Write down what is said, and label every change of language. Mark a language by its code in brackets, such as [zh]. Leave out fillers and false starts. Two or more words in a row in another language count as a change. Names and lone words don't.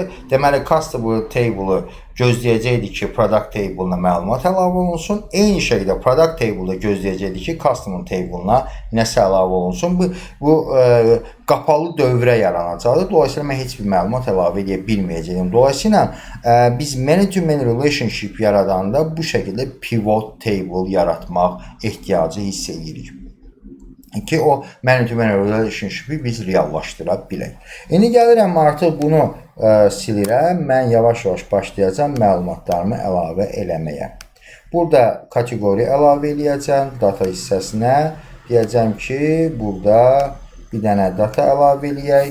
[az] Deməli, [en] customer table-ı [az] gözləyəcəkdir ki, [en] product table-na [az] məlumat əlavə olunsun. Eyni şəkildə [en] product table-da [az] gözləyəcəkdir ki, [en] customer table-na [az] nəsə əlavə olunsun. Bu qapalı dövrə yaranacaqdır. Dolayısıyla mən heç bir məlumat əlavə edə bilməyəcəyim. Dolayısıyla biz [en] many-to-many relationship [az] yaradanda bu şəkildə [en] pivot table [az] yaratmaq ehtiyacı hiss edirik. Ki o [en] many-to-many relationship-i [az] biz reallaşdıra bilək. İndi gəlirəm artıq bunu silirəm. Mən yavaş-yavaş başlayacağım məlumatlarımı əlavə eləməyə. Burada kateqori əlavə eləyəcəm data hissəsinə. Deyəcəm ki, burada bir dənə data əlavə eləyək.